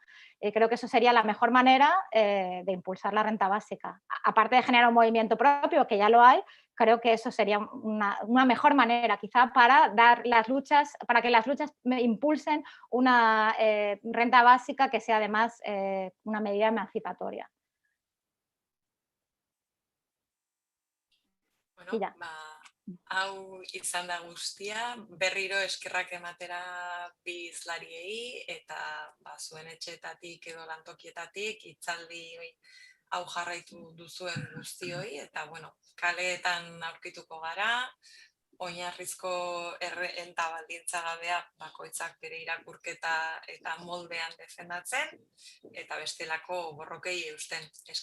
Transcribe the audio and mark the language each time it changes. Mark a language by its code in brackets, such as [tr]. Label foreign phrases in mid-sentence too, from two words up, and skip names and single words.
[es] Creo que eso sería la mejor manera de impulsar la renta básica. Aparte de generar un movimiento propio, que ya lo hay, creo que eso sería una mejor manera quizá para dar para que las luchas impulsen una renta básica que sea además una medida emancipatoria. [eu] Bueno, hau izan da guztia, berriro eskerrak ematera bi hizlariei eta zuen etxeetatik edo lantokietatik hitzaldi hau jarraitu duzuen guztioi, eta kaleetan aurkituko gara, oinarrizko errenta baldintzagabea bakoitzak bere irakurketa eta moldean defendatzen, eta bestelako borrokei eusten.